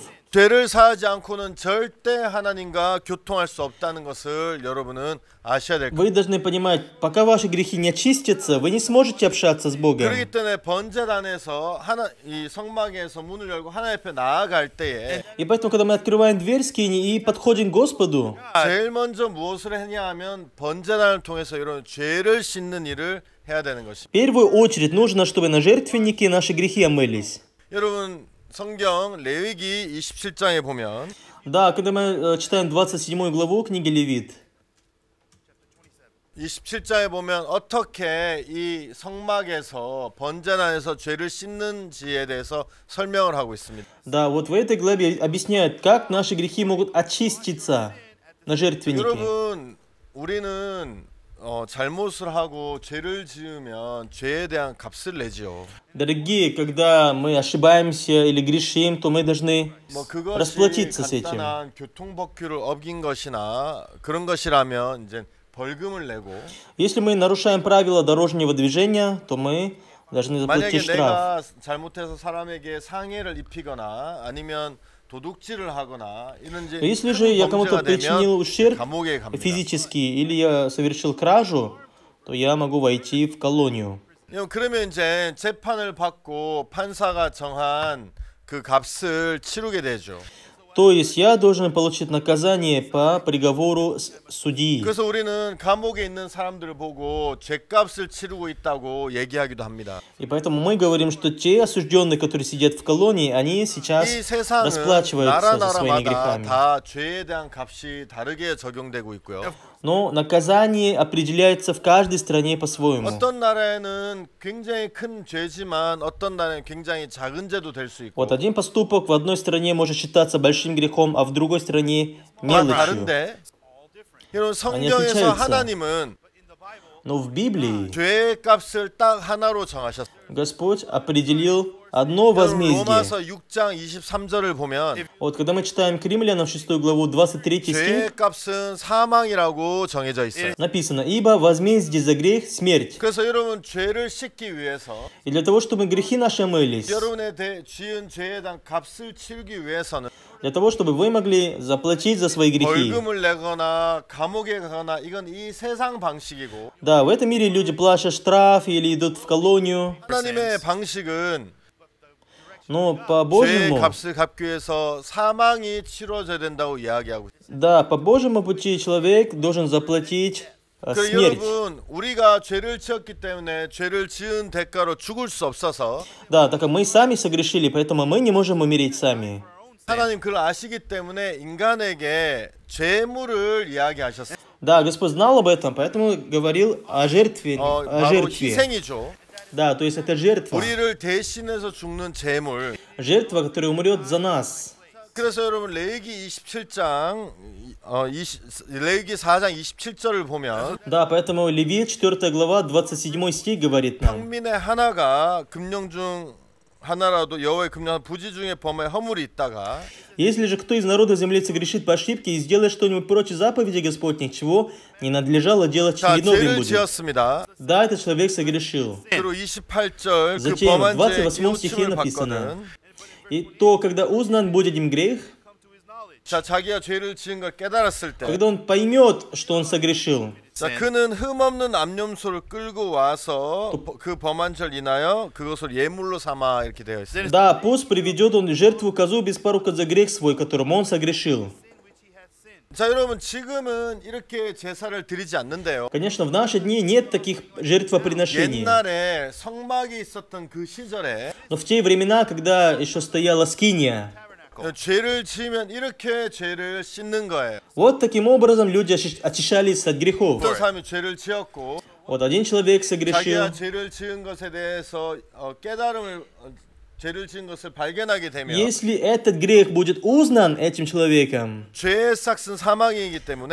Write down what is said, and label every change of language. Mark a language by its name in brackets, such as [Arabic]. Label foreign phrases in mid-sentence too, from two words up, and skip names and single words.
[Korean] 죄를 사하지 않고는 절대 하나님과 교통할 수 없다는 것을 여러분은 아셔야 될 [Russian] Вы [Korean] 겁니다. [Russian] должны понимать, пока ваши грехи не очистятся, вы не сможете общаться с Богом. [Korean] 그렇기 때문에 번제단에서 이 성막에서 문을 열고 하나님 앞에 나아갈 때에 [Russian] И поэтому, когда мы открываем дверь скини и подходим к Господу, [Korean] 제일 먼저 무엇을 했냐 하면 번제단을 통해서 이런 죄를 씻는 일을 해야 되는 것입니다. [Russian] в первую очередь нужно, чтобы на жертвеннике наши грехи омылись. [Korean] 여러분 성경 레위기 27장에 보면 [Russian] Да, когда мы читаем 27 главу книги Левит, [Korean] 27장에 보면 어떻게 이 성막에서 번제단에서 죄를 씻는지에 대해서 설명을 하고 있습니다. [Russian] да, вот в этой главе объясняют, как наши грехи могут очиститься на жертвеннике. [Korean] 여러분 우리는 잘못을 하고 죄를 지으면 죄에 대한 값을 내지요. [Russian] Дорогие, когда мы ошибаемся или грешим, то мы должны [Korean] 뭐 그것이 [Russian] расплатиться с этим. [Korean] 간단한 교통법규를 어긴 것이나 그런 것이라면 이제 벌금을 내고 [Russian] Если мы нарушаем правила дорожного движения, то мы должны [Korean] 만약에 [Russian] заплатить штраф. [Korean] 내가 잘못해서 사람에게 상해를 입히거나 아니면 도둑질을 하거나 이런 이제 [Russian] Если же я кому-то [Korean] 범죄가 [Russian] причинил [Korean] 되면 [Russian] ущерб [Korean] 감옥에 갑니다. [Russian] физический или я совершил кражу, то я могу войти в колонию. [Korean] 그러면 이제 재판을 받고 판사가 정한 그 값을 치르게 되죠. [Russian] То есть я должен получить наказание по приговору судьи. [Korean] 그래서 우리는 감옥에 있는 사람들을 보고 죄값을 치르고 있다고 얘기하기도 합니다. [Russian] И поэтому мы говорим, что те осужденные, которые сидят в колонии, они сейчас [Korean] 이 세상은 [Russian] расплачиваются за своими [Korean] 나라마다 [Russian] грехами. [Korean] 다 죄에 대한 값이 다르게 적용되고 있고요. [Russian] Но наказание определяется в каждой стране по-своему. [Korean] 어떤 나라에는 굉장히 큰 죄지만 어떤 나라에는 굉장히 작은 죄도 될 수 있고 [Russian] Вот один поступок в одной стране может считаться большим грехом, а в другой стране [Korean] 다 [Russian] мелочью. [Korean] 다른데 여러분 성경에서 [Russian] отличаются. [Korean] 하나님은 [Russian] Но в Библии [Korean] 죄의 값을 딱 하나로 정하셨어요. [Russian] Господь определил одно возмездие. [Korean] 로마서 6장 23절을 보면 [Russian] Вот когда мы читаем к Римлянам 6 главу 23 [Korean] 죄의 [Russian] стих, [Korean] 값은 사망이라고 정해져 있어요. [Russian] написано: «Ибо возмездие за грех — смерть». [Korean] 그래서 여러분 죄를 씻기 위해서 [Russian] И для того, чтобы грехи наши омылись, [Korean] 여러분의 지은 죄에 대한 값을 치르기 위해서는 [Russian] для того, чтобы вы могли заплатить за свои грехи. [Korean] 벌금을 내거나 감옥에 가거나 이건 이 세상 방식이고 [Russian] Да, в этом мире люди платят штраф или идут в колонию, [Korean] 하나님의 방식은 [Russian] но по [Korean] 죄의 [Russian] Божьему, [Korean] 값을 갚기 위해서 사망이 치러져야 된다고 이야기하고 있어요. [Russian] да, по Божьему пути человек должен заплатить [Korean] 그 [Russian] смерть. [Korean] 여러분 우리가 죄를 지었기 때문에 죄를 지은 대가로 죽을 수 없어서 [Russian] Да, так как мы сами согрешили, поэтому мы не можем умереть сами. [Korean] 하나님 그걸 아시기 때문에 인간에게 죄물을 이야기하셨어요. [Russian] Да, Господь знал об этом, поэтому говорил о жертве. О [Korean] 바로 [Russian] жертве. [Korean] 희생이죠. [Russian] Да, то есть это жертва. [Korean] 우리를 대신해서 죽는 죄물. [Russian] Жертва, которая умрет за нас. [Korean] 그래서 여러분 레위기 27장 레위기 4장 27절을 보면 [Russian] Да, поэтому Левит, 4 глава, 27 стих говорит нам. [Korean] 평민의 하나가 금령 중 하나라도 여호와의 금령 부지 중에 범하여 허물이 있다가 [Russian] Если же кто из народа земли согрешит по ошибке и сделает что-нибудь против заповеди Господних, чего не надлежало делать, [Korean] 자 [Russian] виновен [Korean] 죄를 [Russian] будет. [Korean] 지었습니다. [Russian] Да, этот человек согрешил. [Korean] 그리고 28절 그 [Russian] Затем [Korean] 범한 [Russian] в [Korean] 죄의 [Russian] 28 стихе [Korean] 깨우침을 [Russian] написано: [Korean] 받거든. [Russian] И то, когда узнан будет им грех, [Korean] 자 자기가 죄를 지은 걸 깨달았을 때 [Russian] когда он поймет, что он согрешил, [Korean] 자, 그는 흠없는 암염소를 끌고 와서 그 범한 죄를 인하여 그것을 예물로 삼아 이렇게 되어 있어요. [Russian] да, пусть приведет он жертву козу без порока за грех свой, которым он согрешил. [Korean] 자, 여러분 지금은 이렇게 제사를 드리지 않는데요. [Russian] Конечно, в наши дни нет таких жертвоприношений. [Korean] 옛날에 성막이 있었던 그 시절에 [Russian] Но в те времена, когда еще стояла скиния, [Korean] 죄를 지으면 이렇게 죄를 씻는 거예요. [Russian] вот таким образом люди очищались от грехов. [Korean] 어떤 사람이 죄를 지었고 [Russian] Вот один человек согрешил, [Korean] 자기가 죄를 지은 것에 대해서 깨달음을 죄를 지은 것을 발견하게 되면 [Russian] если этот грех будет узнан этим человеком, [Korean] 죄의 싹은 사망이기 때문에